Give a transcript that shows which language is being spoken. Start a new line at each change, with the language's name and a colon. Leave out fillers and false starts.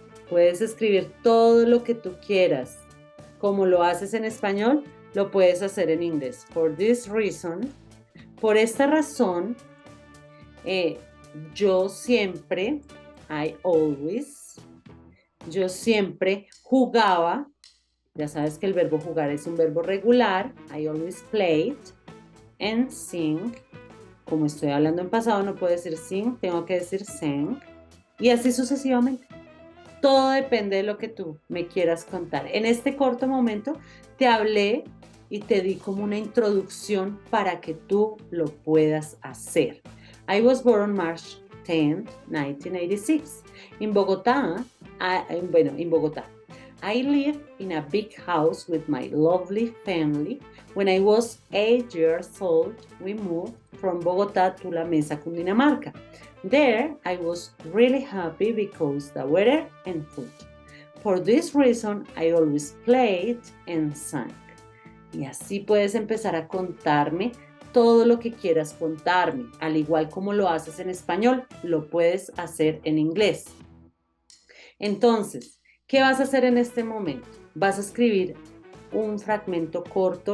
Spanish: Puedes escribir todo lo que tú quieras. Como lo haces en español, lo puedes hacer en inglés.
English: For this reason,
Spanish: por esta razón, yo siempre,
English: I always,
Spanish: yo siempre jugaba. Ya sabes que el verbo jugar es un verbo regular.
English: I always played and sing.
Spanish: Como estoy hablando en pasado, no puedo decir sing, tengo que decir sang. Y así sucesivamente. Todo depende de lo que tú me quieras contar. En este corto momento te hablé y te di como una introducción para que tú lo puedas hacer.
English: I was born on March 10, 1986.
Spanish: En Bogotá, en Bogotá. I lived in a big house with my lovely family. When I was 8 years old, we moved from Bogotá to La Mesa, Cundinamarca. There, I was really happy because the weather and food. For this reason, I always played and sang. Y así puedes empezar a contarme todo lo que quieras contarme. Al igual como lo haces en español, lo puedes hacer en inglés. Entonces, ¿qué vas a hacer en este momento? Vas a escribir un fragmento corto.